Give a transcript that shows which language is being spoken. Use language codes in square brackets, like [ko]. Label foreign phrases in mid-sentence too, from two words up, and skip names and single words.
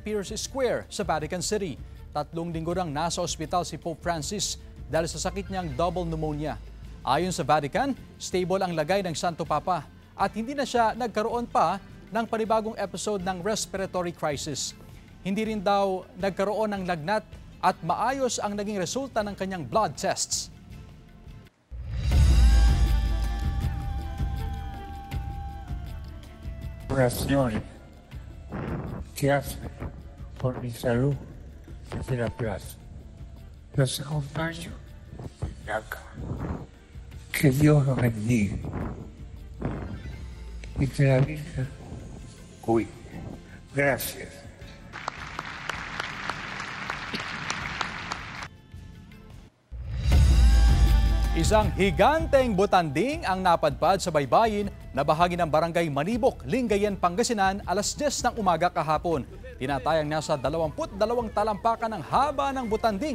[tl] Peter's Square sa Vatican City. 3 linggo nang nasa ospital si Pope Francis dahil sa sakit niyang [en] double pneumonia. [tl] Ayon sa Vatican, stable ang lagay ng Santo Papa at hindi na siya nagkaroon pa ng panibagong episode ng [en] respiratory crisis. [tl] Hindi rin daw nagkaroon ng lagnat at maayos ang naging resulta ng kanyang [en] blood tests. [es] Oraciones que hace por mi salud desde la plaza. Los acompaño de acá. Que Dios los bendiga y que la Virgen cuide. Gracias. [tl] Isang higanteng butanding ang napadpad sa baybayin na bahagi ng barangay Manibok, Lingayen, Pangasinan, alas 10 ng umaga kahapon. Tinatayang nasa 22 talampakan ang haba ng butanding.